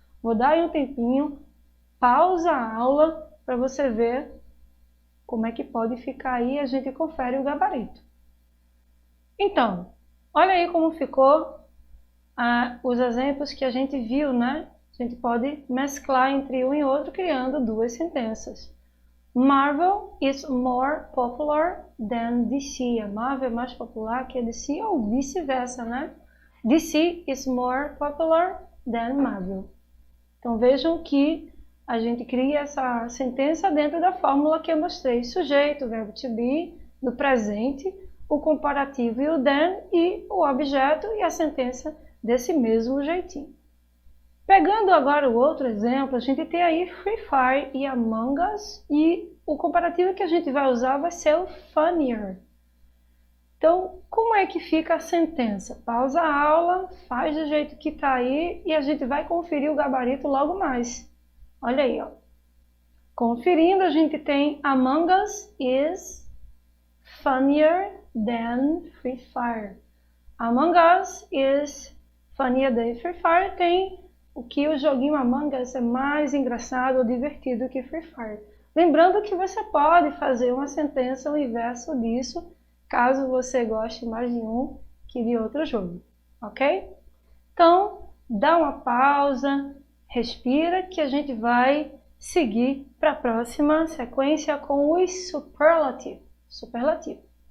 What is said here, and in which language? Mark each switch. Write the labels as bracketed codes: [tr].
[pt] Vou dar aí um tempinho, pausa a aula, para você ver como é que pode ficar aí, a gente confere o gabarito. Então, olha aí como ficou os exemplos que a gente viu, né? A gente pode mesclar entre um e outro, criando duas sentenças. [en] Marvel is more popular than DC. [pt] A Marvel é mais popular que a DC, ou vice-versa, né? [en] DC is more popular than Marvel. [pt] Então vejam que a gente cria essa sentença dentro da fórmula que eu mostrei. Sujeito, verbo to be, no presente, o comparativo e o than, e o objeto e a sentença desse mesmo jeitinho. Pegando agora o outro exemplo, a gente tem aí Free Fire e Among Us, e o comparativo que a gente vai usar vai ser o funnier. Então, como é que fica a sentença? Pausa a aula, faz do jeito que está aí e a gente vai conferir o gabarito logo mais. Olha aí, ó. Conferindo, a gente tem [en] Among Us is funnier than Free Fire. Among Us is funnier than Free Fire. [pt] Tem o que o joguinho Among Us é mais engraçado ou divertido que Free Fire. Lembrando que você pode fazer uma sentença ao inverso disso, caso você goste mais de um que de outro jogo, ok? Então, dá uma pausa, respira, que a gente vai seguir para a próxima sequência com os superlativo.